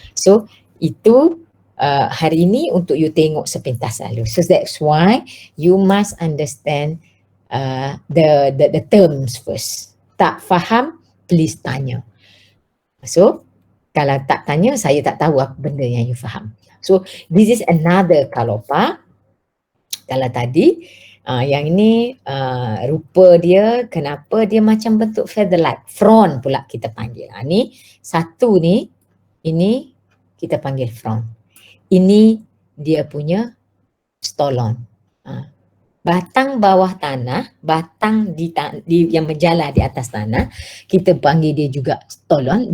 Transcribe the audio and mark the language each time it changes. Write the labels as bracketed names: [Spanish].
[English] So [Malay] itu hari ini untuk you tengok sepintas lalu. [English] So that's why you must understand the terms first. [Malay] Tak faham, please tanya. [English] So [Malay] kalau tak tanya, saya tak tahu apa benda yang you faham. [English] So this is another Caulopa. [Malay] Kalau tadi yang ini rupa dia, kenapa dia macam bentuk feather-like, frond pula kita panggil. Ni satu ni, ini kita panggil frond. Ini dia punya stolon. Batang bawah tanah, batang di yang menjala di atas tanah, kita panggil dia juga stolon.